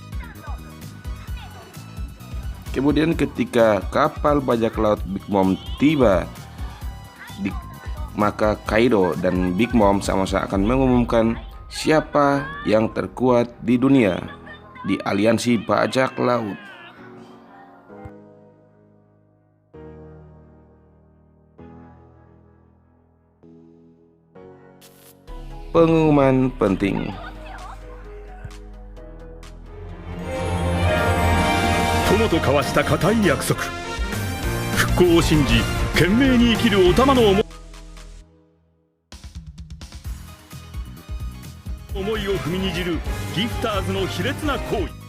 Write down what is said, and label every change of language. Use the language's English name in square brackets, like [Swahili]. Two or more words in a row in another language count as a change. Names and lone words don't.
[Indonesian] Kemudian ketika kapal bajak laut Big Mom tiba, maka Kaido dan Big Mom sama-sama akan mengumumkan siapa yang terkuat di dunia di aliansi bajak laut. Pengumuman penting. [Japanese] Tomoと交わした固い約束。復興を信じ、懸命に生きるお玉の思いを踏みにじるギフターズの卑劣な行為。